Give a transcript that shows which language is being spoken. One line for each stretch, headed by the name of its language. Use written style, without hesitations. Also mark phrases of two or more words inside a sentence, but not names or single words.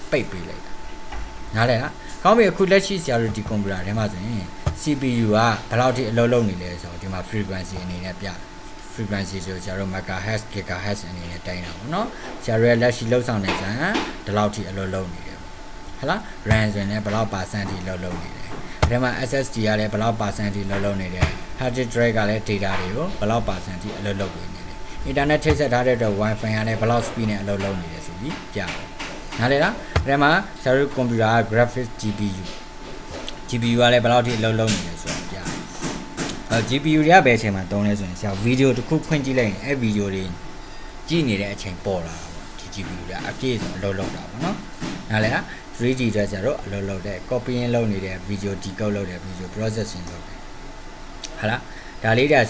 Burmese: ပိတ်ပေးလိုက်တာနားလဲလားကောင်းပြီအခုလက်ရှိဆရာတို့ဒီ computer ထဲမှာဆိုရင် CPU ကဘယ်လောက်ထိအလုပ်လုပ်နေလဲဆိုတော့ဒီမှာ frequency အနေနဲ့ပြ frequency ဆိုဆရာတို့
English: megahertz gigahertz
Burmese: အနေနဲ့တိုင်းတာပေါ့နော်ဆရာတို့ရဲ့လက်ရှိလှုပ်ဆောင်နေကြဒီလောက်ထိအလုပ်လုပ်နေတယ်ဟုတ်လား RAM ဆိုရင်လည်းဘယ်လောက် percent ထိလှုပ်လုပ်နေတယ်ဒါမှ SSD ကလည်းဘယ်လောက် percent ထိလှုပ်လုပ်နေတယ်
English: hard disk drive
Burmese: က လည်း data တွေကိုဘယ်လောက် percent ထိအလုပ်လုပ်နေတယ် internet ချိတ်ဆက်ထားတဲ့အတွက် wifi ကလည်းဘယ်လောက် speed နဲ့အလုပ်လုပ်နေတယ်ဆို ပြီးပြတယ်နားလေလားဒါမှဆရာတို့ computer က graphics GPU ကလည်းဘယ်လောက်ထိအလုပ်လုပ်နေလဲဆိုတော့ပြတယ်GPU တွေကဘယ်အချိန်မှာတုံးလဲဆိုရင်ဆရာဗီဒီယိုတစ်ခုဖွင့်ကြည့်လိုက်ရင်အဲ့ဗီဒီယိုတွေကြည့်နေတဲ့အချိန်ပေါ်လာတာပေါ့ဒီ GPU တွေအပြည့်စုံအလုပ်လုပ်တာပေါ့နော်နားလေလား 3D တွေဆရာတို့အလုပ်လုပ်တဲ့ copying လုပ်နေတဲ့
English: video decode
Burmese: လုပ်တဲ့
English: video processing
Burmese: လုပ်တယ်ဟာလားဒါလေးတွေကဆ